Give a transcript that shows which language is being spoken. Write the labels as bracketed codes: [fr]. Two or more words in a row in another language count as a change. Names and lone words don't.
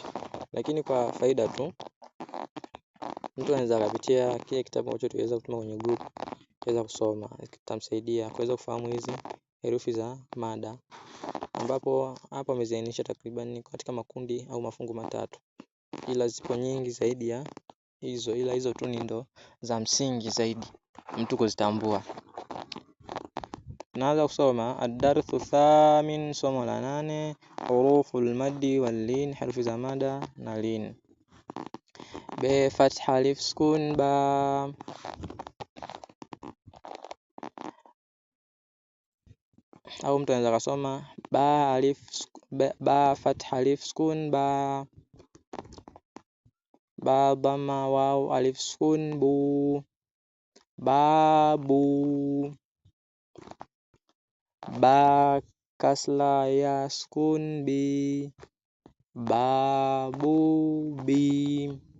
[sw] Lakini kwa faida tu, mtu anaweza kupitia kile kitabu ambacho tuweza kutuma kwenye group, kuweza kusoma, kitamsaidia kuweza kufahamu hizi herufi za mada, ambapo hapa ameziainisha takriban katika makundi au mafungu matatu, ila zipo nyingi zaidi ya hizo, ila hizo tu ndo za msingi zaidi mtu kuzitambua. Tunaanza kusoma [ar] الدرس الثامن, [sw] somo la 8, [ar] حروف المد واللين, [sw] herufi za mada na lin. [ar] باء فتحة ألف سكون با, [sw] au mtu anaweza kusoma [ar] با فتحة ألف سكون با با ضمة واو ألف سكون بو بابو با كسرة ياء سكون بي بابو بي.